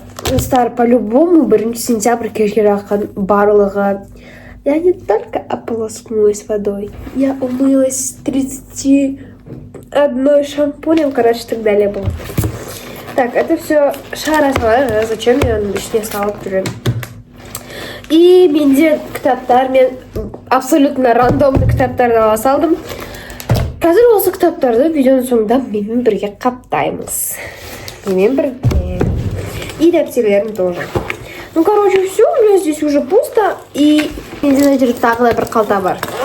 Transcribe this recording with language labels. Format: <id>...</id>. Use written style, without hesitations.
<kk>Достар, по-любому 1 сентябрьге жақын барлығы.</kk> <ru>Я не только ополоскнулась водой, я умылась 31 шампунем, короче, так далее было. Так, это все</ru> <kk>шара салайын,</kk> <ru>зачем я</ru> <kk>ішіне салып жүрем. И менде кітаптар, мен абсолютно рандомды кітаптарды ала салдым. Қазір осы кітаптарды видеоның соңында менімен бірге қаптаймыз. Менімен бірге. И дәптерлерім тоже.</kk> <ru>Ну, короче, все, у меня здесь уже пусто.</ru> <kk>И менде тағы да бір қалта бар.</kk>